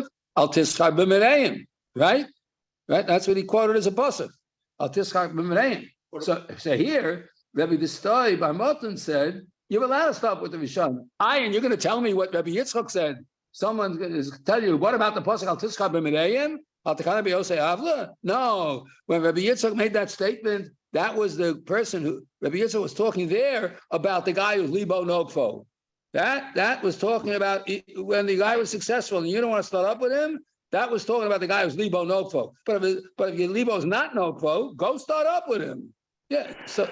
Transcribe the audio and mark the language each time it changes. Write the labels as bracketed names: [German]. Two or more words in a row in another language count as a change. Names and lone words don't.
[Hebrew] אל תתחר במרעים. Right? [English] That's what he quoted as a pasuk. [Hebrew] אל תתחר במרעים. [English] So here, Rabbi Destoy bar Motan said, you're allowed to stop with the Rishon. And you're going to tell me what Rabbi Yitzchok said. Someone's going to tell you, what about the pasuk [Hebrew] אל תתחר במרעים? אל תקנא בעושי עולה? No. [English] When Rabbi Yitzchok made that statement, that was the person who, Rabbi Yitzchok was talking there about the guy who's [Hebrew] ליבו נוקפו. [English] That was talking about when the guy was successful and you don't want to start up with him. That was talking about the guy who's [Hebrew] ליבו נוקפו. [English] But if your libo is not nokfo, go start up with him.